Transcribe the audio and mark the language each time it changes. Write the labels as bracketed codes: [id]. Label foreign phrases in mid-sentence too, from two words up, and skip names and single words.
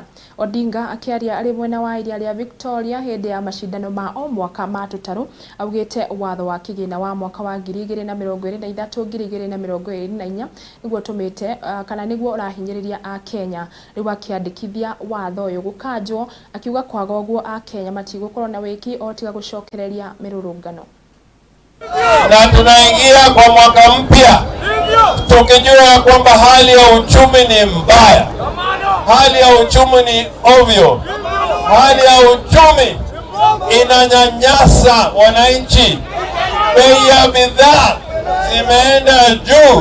[ki] Odinga akiaria ari mwena wa iria ria Victoria hindi ya mashindano ma o mwaka ma tutaru augite watho wa kigina wa mwaka wa 2023-2024 niguo tumite kana niguo urahinyiriria a Kenya riu akiandikithia watho uyu gukanjwo akiuga kwaga uguo a Kenya matigukorwo na wiki o tiga gucokereria mirurungano. [sw] Na tunaingia kwa mwaka mpya tukijua ya kwamba hali ya uchumi ni mbaya, hali ya uchumi ni ovyo, hali ya uchumi inanyanyasa wananchi, bei ya bidhaa zimeenda juu.